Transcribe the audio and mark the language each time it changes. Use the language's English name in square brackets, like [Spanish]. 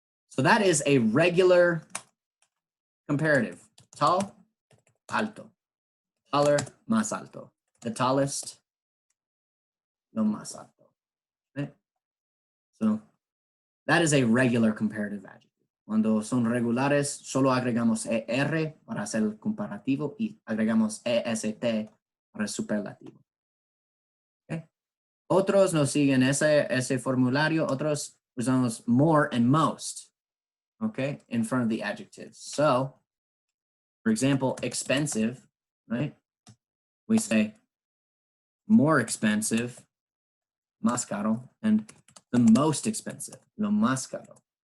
[English] So that is a regular comparative. Tall, alto. Taller, [Spanish] más alto. [English] The tallest, [Spanish] lo más alto. [English] Okay. So that is a regular comparative adjective. [Spanish] Cuando son regulares, solo agregamos ER para hacer el comparativo y agregamos EST para el superlativo. Okay. Otros no siguen ese formulario. Otros usamos [English] more and most, okay, in front of the adjectives. So, for example, expensive, right? We say more expensive, [Spanish] más caro, [English] and the most expensive, [Spanish] lo más caro.